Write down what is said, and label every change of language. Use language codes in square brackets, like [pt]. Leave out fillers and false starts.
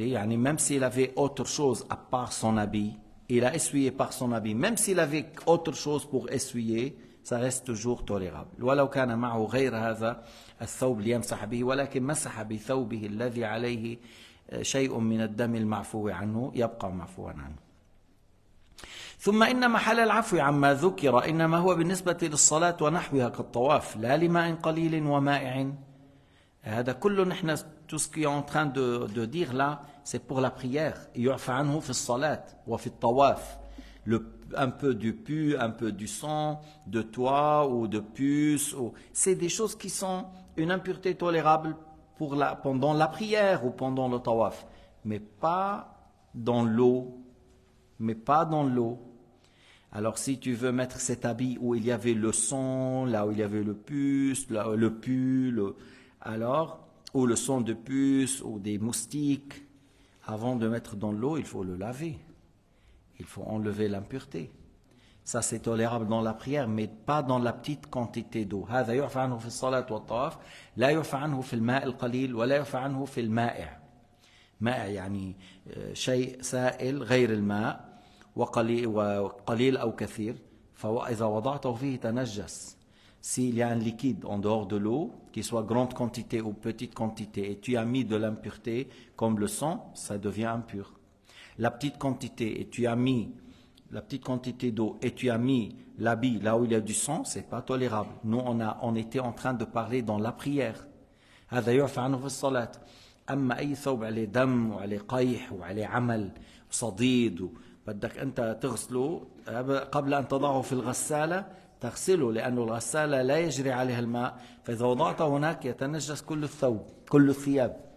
[fr] يعني même s'il avait autre chose à part son habit, il a essuyé par son habit, même s'il avait autre chose pour essuyer, ça reste toujours tolérable. [ar] ولو كان معه غير هذا الثوب ليمسح به, ولكن مسح بثوبه الذي عليه شيء من الدم المعفو عنه يبقى معفوا عنه. ثم إن محل العفو عما ذكر إنما هو بالنسبة للصلاة ونحوها كالطواف, لا لماء قليل ومائع. هذا كله نحن [fr] tout ce qui est en train de dire là, c'est pour la prière. [ar] يعفى عنه في الصلاة وفي الطواف. [fr] Un peu du pu, un peu du sang, de toit ou de puce. C'est des choses qui sont une impureté tolérable pendant la prière ou pendant le tawaf. Mais pas dans l'eau. Mais pas dans l'eau. Alors si tu veux mettre cet habit où il y avait le sang, là où il y avait le puce, le pu, alors, ou le sang de puce ou des moustiques, avant de mettre dans l'eau, il faut le laver. Il faut enlever l'impureté. Ça c'est tolérable dans la prière, mais pas dans la petite quantité d'eau. [ar] هذا يعفى عنه في الصلاة والطواف, لا يعفى عنه في الماء القليل ولا يعفى عنه في المائع. مائع يعني شيء سائل غير الماء وقليل أو كثير. فإذا وضعته فيه تنجس. [fr] S'il y a un liquide en dehors de l'eau, qu'il soit grande quantité ou petite quantité, et tu as mis de l'impureté comme le sang, ça devient impur. La petite quantité et tu as mis la petite quantité d'eau et tu as mis l'habit là où il y a du sang, c'est pas tolérable. Nous on était en train de parler dans la prière. [ar] هذا يعفى عنه في الصلاة. أما أي ثوب عليه دم وعليه قيح وعليه عمل وصديد بدك أنت تغسله قبل أن تضعه في الغسالة, تغسله لأن الغسالة لا يجري عليها الماء, فإذا وضعته هناك يتنجس كل الثوب كل الثياب.